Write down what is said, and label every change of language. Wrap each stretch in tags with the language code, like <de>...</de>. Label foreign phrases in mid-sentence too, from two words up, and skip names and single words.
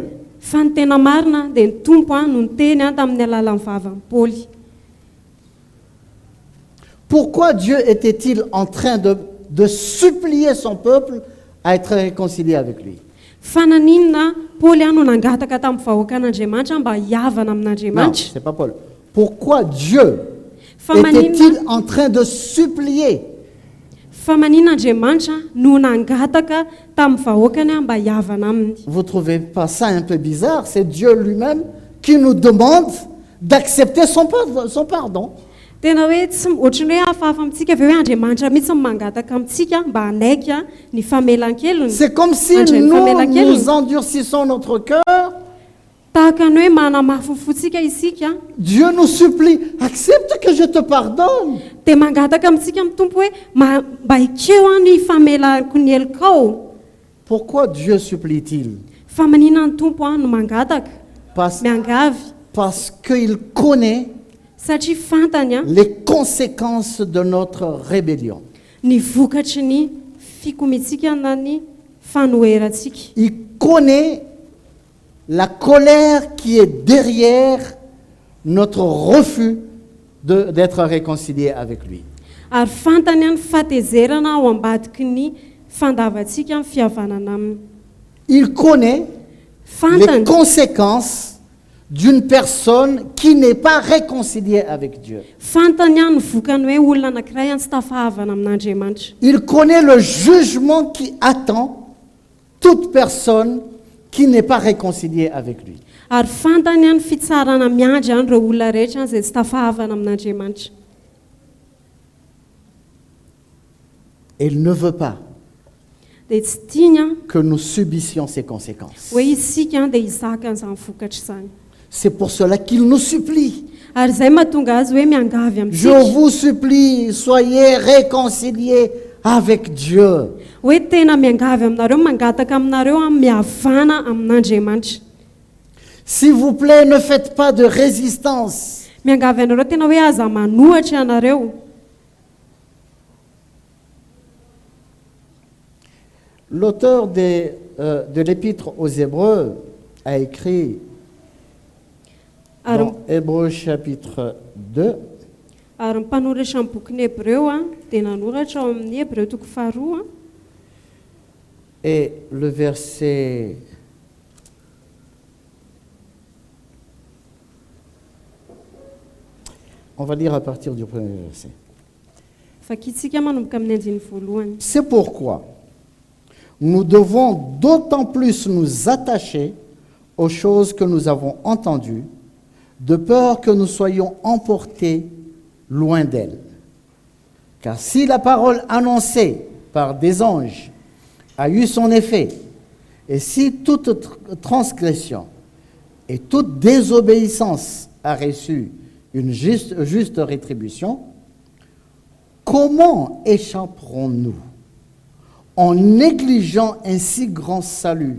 <mg>fa ny tena marina dia ny tompo no niteny tamin'ny alalan'ny vavan'ny Paoly.</mg> <fr>Pourquoi Dieu était-il en train de supplier son peuple à être réconcilié avec lui?</fr> <mg>Fa naninona Paoly no nangataka tamin'ny vahoakan'Andriamanitra mba hiavana</mg> <fr>Non,</fr> <mg>amin'Andriamanitra.</mg> <fr>c'est pas Paul. Pourquoi Dieu</fr> <mg>Fa maninona</mg> <fr>était-il en train de supplier?</fr> <mg>fa maninona Andriamanitra no nangataka tamin'ny vahoakany mba hiavana aminy.</mg> <fr>Vous trouvez pas ça un peu bizarre? C'est Dieu lui-même qui nous demande d'accepter son pardon.</fr> <mg>Tena hoe tsy ohatrany hoe hafahafa amintsika avy hoe Andriamanitra mihitsy mangataka amintsika mba hanaiky ny famelan-kelony.</mg> <fr>C'est comme si André, nous</fr> <mg>famelan-kelony.</mg> <fr>nous endurcissons notre cœur.</fr> <mg>Tahaka ny hoe manamafofotsika isika</mg> <fr>Dieu nous supplie, accepte que je te pardonne.</fr> <mg>dia mangataka amintsika amin'ny tompo hoe mba ikeo ny famelako ny helikao.</mg> <fr>Pourquoi Dieu supplie-t-il?</fr> <mg>Fa maninona ny tompo no mangataka miangavy</mg> <fr>Parce qu'il connaît</fr> <mg>satria fantany</mg> <fr>les conséquences de notre rébellion.</fr> <mg>ny vokatry ny fikomitsika na ny fanoherantsika.</mg> <fr>Il connaît la colère qui est derrière notre refus d'être réconcilié avec lui.</fr> <mg>Ary fantany ny fatezerana ao ambadiky ny fandavatsika ny fihavanana aminy.</mg> <fr>Il connaît les</fr> <mg>Fantany</mg> <fr>conséquences d'une personne qui n'est pas réconciliée avec Dieu.</fr> <mg>fantany ny vokany hoe olona anankiray tsy tafahavana amin'Andriamanitra.</mg> <fr>Il connaît le jugement qui attend toute personne qui n'est pas réconciliée avec lui.</fr> <mg>Ary fantany ny fitsarana miandry ireo olona rehetra izay tsy tafahavana amin'Andriamanitra.</mg> <fr>Et il ne veut pas</fr> <mg>Dia tsy tiany</mg> <fr>que nous subissions ces conséquences.</fr> <mg>hoe isika dia hizaka an'izany vokatra izany.</mg> <fr>C'est pour cela qu'il nous supplie.</fr> <mg>Ary izay mahatonga azy hoe miangavy</mg> <fr>Je</fr> <mg>amintsika</mg> <fr>vous supplie, soyez réconciliés avec Dieu.</fr> <mg>hoe tena miangavy aminareo mangataka aminareo mihavana amin'Andriamanitra.</mg> <fr>S'il vous plaît, ne faites pas de résistance.</fr> <mg>Miangavy anareo tena hoe aza manohatra ianareo.</mg> <fr>L'auteur de l'épître aux Hébreux a écrit dans Hébreux chapitre 2,</fr> <mg>Ary ny mpanoratra ny boky ny Hebreo dia nanoratra ao amin'ny Hebreo toko faharoa</mg> <fr>et le verset on va lire à partir du premier verset.</fr> <mg>Fakitsika manomboka amin'ny andiny voalohany.</mg> <fr>C'est pourquoi nous devons d'autant plus nous attacher aux choses que nous avons entendues, de peur que nous soyons emportés loin d'elles. Car si la parole annoncée par des anges a eu son effet, et si toute transgression et toute désobéissance a reçu une juste rétribution, comment échapperons-nous en négligeant un si grand salut?</fr>